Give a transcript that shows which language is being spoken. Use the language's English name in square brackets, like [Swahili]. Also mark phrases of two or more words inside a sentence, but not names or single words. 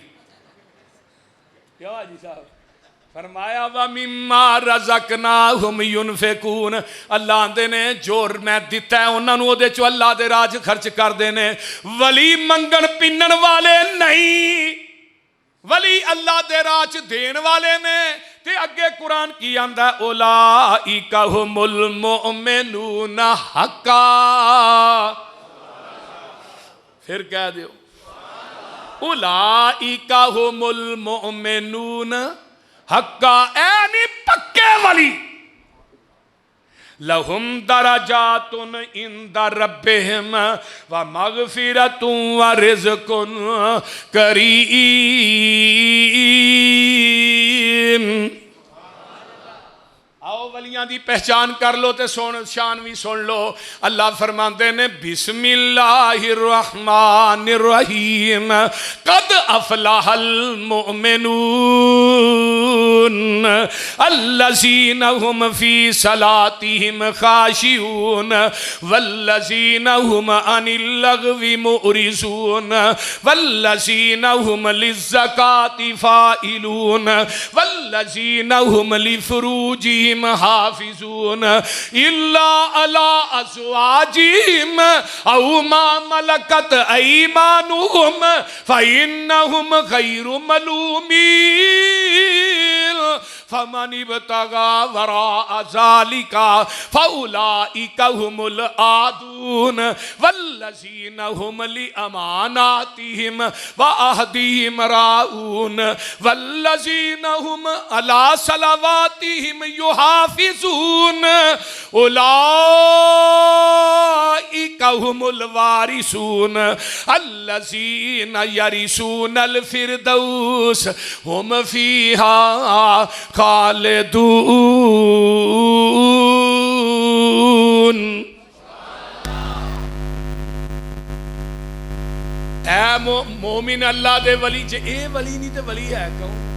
[Punjabi] کیا جی صاحب فرمایا [Arabic] ومما رزقناهم ينفقون, [Punjabi] اللہ آندے نے جو میں دتا ہے انہاں نے اوہدے چوں اللہ دے راہ چ خرچ کرتے ہیں. ولی منگن پنن والے نہیں، ولی اللہ دے راہ چ دین والے نے. تے اگے قرآن کی آندا [Arabic] أولئك هم المؤمنون حقا, [Punjabi] فیر کہہ دیو [Arabic] أولئك هم المؤمنون حقا, [Punjabi] ایہ نہیں پکے ولی. [Arabic] لهم درجات عند ربهم ومغفرة ورزق كريم. [Punjabi] آؤ ولیاں دی پہچان کر لو تے سن شان وی سن لو. اللہ فرماتے نے [Arabic] بسم الله الرحمن الرحيم قد أفلح المؤمنون الذين هم في صلاتهم خاشعون والذين هم عن اللغو معرضون والذين هم للزكاة فاعلون والذين هم لفروجهم حافظون إلا على أزواجهم أو ما ملكت أيمانهم فإنهم غير ملومين فمن ابتغى وراء ذلك فأولئك هم العادون والذين هم لأماناتهم وعهدهم راعون والذين هم على صلواتهم يحافظون أولئك هم الوارثون الذين يرثون الفردوس هم فيها خالدون. [Punjabi] اے مومن اللہ دے ولی، جے ایہ ولی نہیں تے ولی ہے کون?